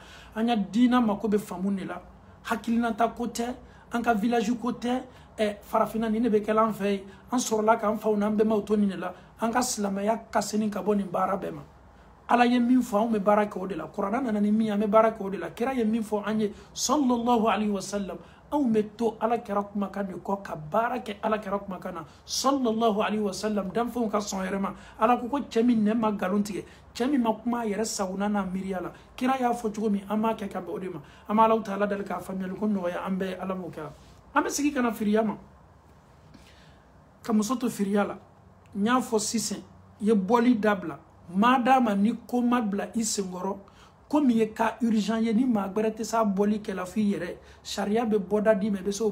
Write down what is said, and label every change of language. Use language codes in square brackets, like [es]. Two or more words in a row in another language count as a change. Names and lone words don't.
[bm] an ka diina mako bɛ faamu de la hakilinata ko tɛ an ka village ko tɛ farafinna nin de bɛ kɛla an fɛ yen an sɔrɔla k'an faw n'an bɛnbaw to nin de la an ka silamɛya kasini ka bɔ nin baara bɛɛ ma ala ye min fɔ anw bɛ baara kɛ o de la kuranɛ nana ni min an bɛ baara kɛ o de la kira ye min fɔ an ye [ar] صلى الله عليه وسلم [bm] anw bɛ to ala kɛra kumakan de kɔ ka baara kɛ ala kɛra kumakan na [ar] صلى الله عليه وسلم [bm] danfɛnw ka sɔn yɛrɛ ma ala ko ko cɛ min nɛ ma nkalon tigɛ cɛ min ma kuma a yɛrɛ sagona n'a miiriya la kira y'a fɔ cogo min an b'a kɛ ka bɛn o de ma an b'a Alahu taala dali k'a faamuyali ko nɔgɔya an bɛɛ ala m'o kɛra an bɛ segin ka na firiya ma ka muso to firiya la n y'a fɔ sisan i ye bɔli dabila maa d'a ma ni ko ma bila i senkɔrɔ ko min ye ka urgent ye ni maa gbɛrɛ tɛ s'a bɔli kɛla f'i yɛrɛ sariya bɛ bɔda d'i ma i bɛ se o